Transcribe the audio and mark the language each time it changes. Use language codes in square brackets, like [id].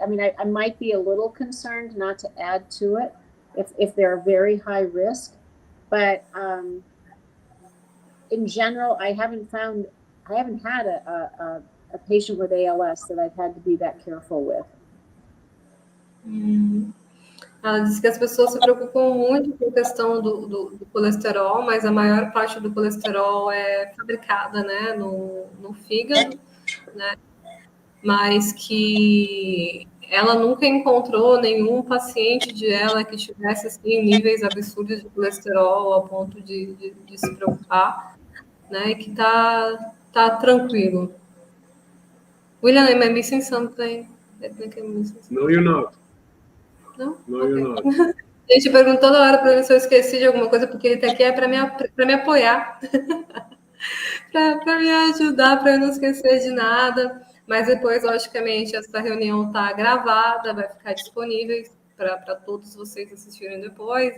[en] I mean, I might be a little concerned not to add to it if they're very high risk, but in general, I haven't had a patient with ALS that I've had to be that careful with. [pt] Ela diz que as pessoas se preocupam muito com a questão do colesterol, mas a maior parte do colesterol é fabricada, né, no fígado, né? Mas que ela nunca encontrou nenhum paciente de ela que tivesse assim, níveis absurdos de colesterol ao ponto de se preocupar, né? E que tá tranquilo. [en] William, am I missing something? I think I'm missing something. No, you're not. [pt] Não? [en] No, Okay. you're not. [pt] A gente pergunta toda hora para mim se eu esqueci de alguma coisa, porque ele está aqui para me apoiar, para me ajudar, para eu não esquecer de nada. Mas depois, logicamente, essa reunião está gravada, vai ficar disponível para todos vocês assistirem depois.